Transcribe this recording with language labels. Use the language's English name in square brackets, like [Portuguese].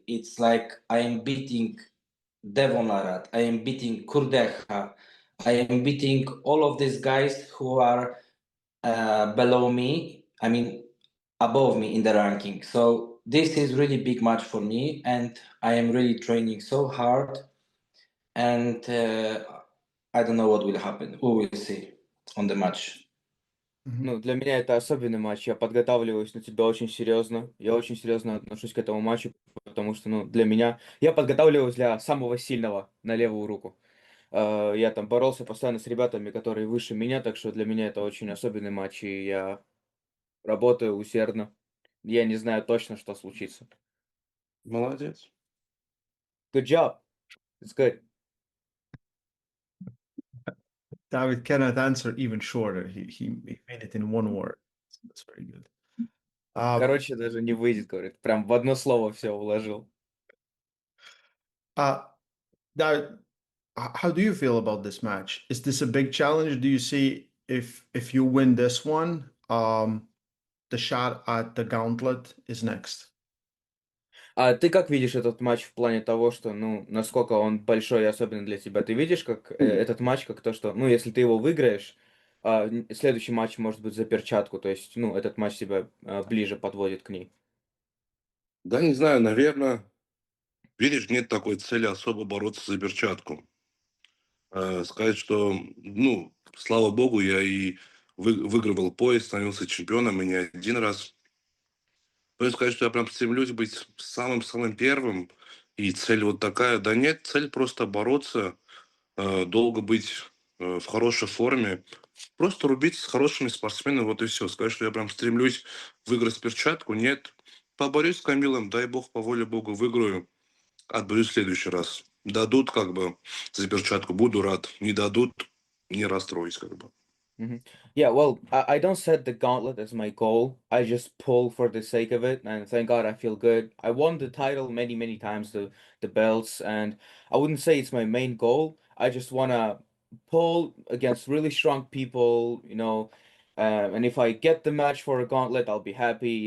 [English] It's like I am beating Devonarat, I am beating Kurdeha, I am beating all of these guys who are below me, I mean, above me in the ranking. So this is really big match for me, and I am really training so hard. And I don't know what will happen. We will see on the match. [Russian] Ну, для меня это особенный матч. Я подготавливаюсь на тебя очень серьезно. Я очень серьезно отношусь к этому матчу, потому что, ну, для меня... Я подготавливаюсь для самого сильного на левую руку. Я там боролся постоянно с ребятами, которые выше меня, так что для меня это очень особенный матч, и я работаю усердно. Я не знаю точно, что случится. Молодец. [English] Good job. It's good. David cannot answer even shorter. He made it in one word. That's very good. [Russian] Короче, даже не выйдет, говорит. Прям в одно слово все уложил. [English] David, how do you feel about this match? Is this a big challenge? Do you see if you win this one, the shot at the gauntlet is next? [Russian] А ты как видишь этот матч в плане того, что, ну, насколько он большой и особенный для тебя? Ты видишь, как этот матч, как то, что, ну, если ты его выиграешь, следующий матч может быть за перчатку, то есть, ну, этот матч тебя ближе подводит к ней. Да, не знаю, наверное, видишь, нет такой цели особо бороться за перчатку. Сказать, что, ну, слава богу, я и выигрывал пояс, становился чемпионом, и не один раз. То есть сказать, что я прям стремлюсь быть самым-самым первым, и цель вот такая. Да нет, цель просто бороться, долго быть в хорошей форме, просто рубить с хорошими спортсменами, вот и все. Сказать, что я прям стремлюсь выиграть перчатку, нет. Поборюсь с Камилом, дай бог, по воле богу, выиграю, отборюсь в следующий раз. Дадут как бы за перчатку, буду рад. Не дадут, не расстроюсь как бы. [English] Yeah, well, I don't set the gauntlet as my goal. I just pull for the sake of it, and thank God I feel good. I won the title many, many times, the belts, and I wouldn't say it's my main goal. I just wanna pull against really strong people, and if I get the match for a gauntlet, I'll be happy.